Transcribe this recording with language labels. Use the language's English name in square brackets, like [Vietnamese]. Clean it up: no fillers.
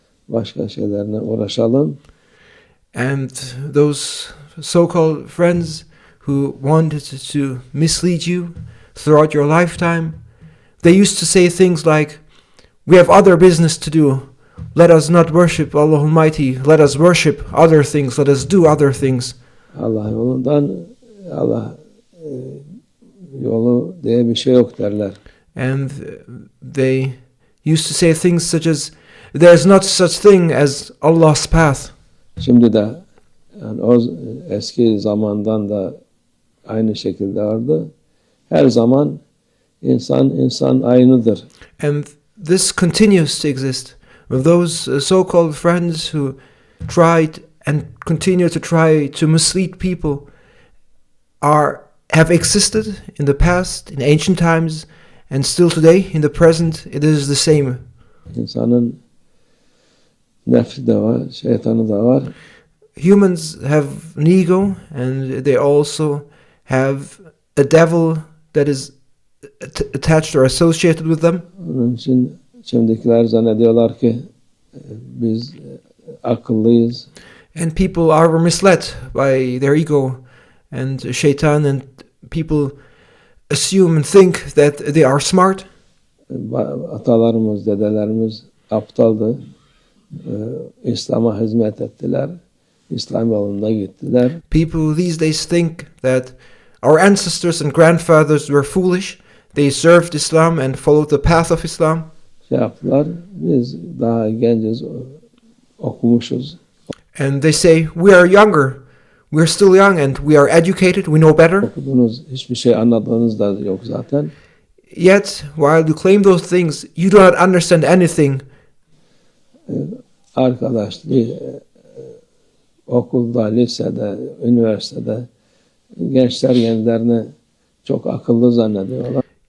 [Turkish] Başka şeylerle uğraşalım. [English] And those so-called friends who wanted to mislead you throughout your lifetime, they used to say things like, "We have other business to do. Let us not worship Allah Almighty. Let us worship other things. Let us do other things." [Turkish] Allah yolundan Allah yolu diye bir şey yok derler. [English] And they used to say things such as, "There's not such thing as Allah's path." [Turkish] Şimdi de yani o eski zamandan da aynı şekilde vardı. Her zaman insan aynıdır. [English] And this continues to exist. Those so-called friends who tried and continue to try to mislead people have existed in the past, in ancient times, and still today, in the present, it is the same. [Turkish] İnsanın nefsi de var, şeytanı da var. [English] Humans have an ego, and they also have a devil that is attached or associated with them. [Turkish] Onun için şimdikiler zannediyorlar ki biz akıllıyız. [English] And people are misled by their ego and shaitan, and people assume and think that they are smart. [Turkish] Atalarımız, dedelerimiz aptaldı. İslam'a hizmet ettiler. İslam yolunda gittiler. [English] People these days think that our ancestors and grandfathers were foolish. They served Islam and followed the path of Islam. [Turkish] Şey yaptılar. Biz daha genciz, okumuşuz. [English] And they say, we are younger. We're still young and we are educated. We know better. [Turkish] Okuduğunuz hiçbir şey anladığınız da yok zaten. [English] Yet, while you claim those things, you do not understand anything. [Turkish] Arkadaş, okulda, lisede, üniversitede gençler kendilerini çok akıllı zannediyorlar.